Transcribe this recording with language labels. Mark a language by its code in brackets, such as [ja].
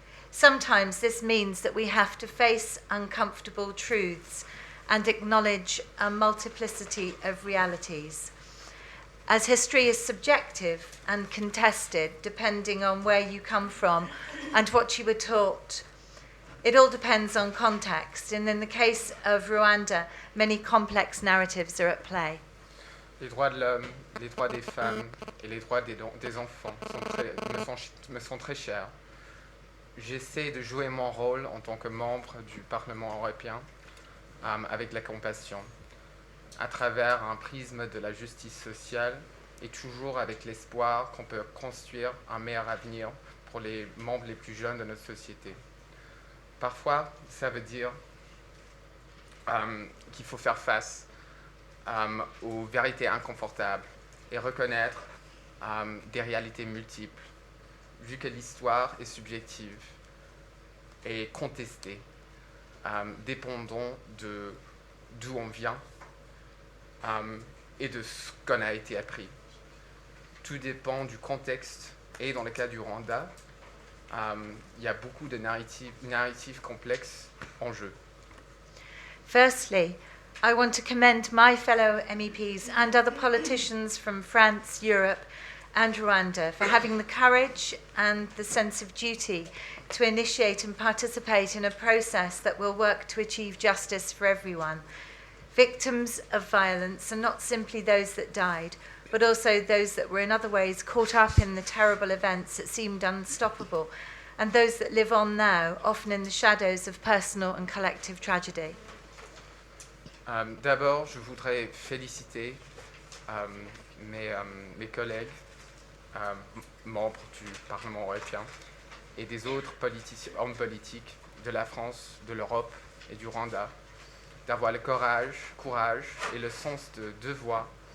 [en] Sometimes this means that we have to face uncomfortable truths and acknowledge a multiplicity of realities. As history is subjective and contested depending on where you come from and what you were taught, it all depends on context, and in the case of Rwanda, many complex narratives are at play. [fr] Les droits de l'homme, les droits des femmes et les droits des enfants me sont très chers. J'essaie de jouer mon rôle en tant que membre du Parlement européen avec la compassion, à travers un prisme de la justice sociale et toujours avec l'espoir qu'on peut construire un meilleur avenir pour les membres les plus jeunes de notre société. Parfois, ça veut dire qu'il faut faire face aux vérités inconfortables et reconnaître des réalités multiples, vu que l'histoire est subjective et contestée, dépendant d'où on vient et de ce qu'on a été appris. Tout dépend du contexte, et dans le cas du Rwanda, il y a beaucoup de narratifs complexes en jeu. [en] Firstly, I want to commend my fellow MEPs and other politicians from France, Europe, and Rwanda for having the courage and the sense of duty to initiate and participate in a process that will work to achieve justice for everyone. Victims of violence are not simply those that died, but also those that were in other ways caught up in the terrible events that seemed unstoppable, and those that live on now, often in the shadows of personal and collective tragedy. [fr] D'abord, je voudrais féliciter mes collègues, membres du Parlement européen, et des autres hommes politiques de la France, de l'Europe et du Rwanda, d'avoir le courage et le sens de devoir